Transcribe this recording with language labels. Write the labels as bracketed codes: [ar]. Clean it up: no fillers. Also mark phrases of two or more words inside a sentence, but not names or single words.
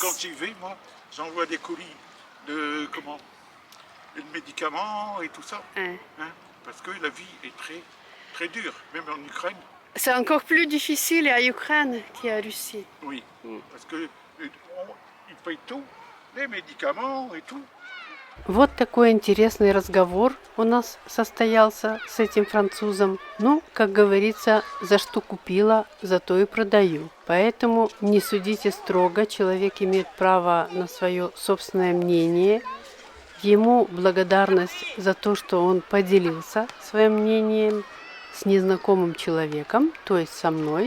[fr] Quand j'y vais, moi, j'envoie des colis de médicaments et tout ça. ouais. Hein, parce que la vie est très, très dure, même en Ukraine. C'est encore plus difficile à Ukraine qu'à Russie. Oui, parce que ils payent tout, les médicaments et tout. [ru] Вот такой интересный разговор у нас состоялся с этим французом. Ну, как говорится, за что купила, за то и продаю. Поэтому не судите строго, человек имеет право на свое собственное мнение. Ему благодарность за то, что он поделился своим мнением с незнакомым человеком, то есть со мной.